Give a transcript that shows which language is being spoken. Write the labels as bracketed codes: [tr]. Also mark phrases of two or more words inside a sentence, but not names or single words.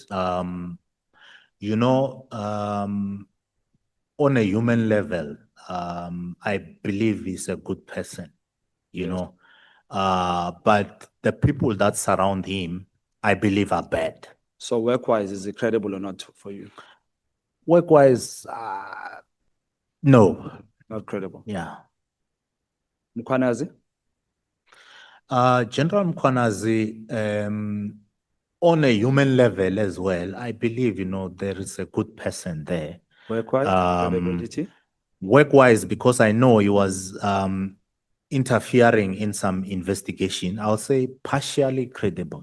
[en] On a human level, I believe he's a good person, but the people that surround him, I believe are bad. So work-wise, is it credible or not for you? Work-wise, no. Not credible. Yeah. Mkhwanazi? General Mkhwanazi, on a human level as well, I believe, there is a good person there. Work-wise, credibility? Work-wise, because I know he was interfering in some investigation, I'll say partially credible.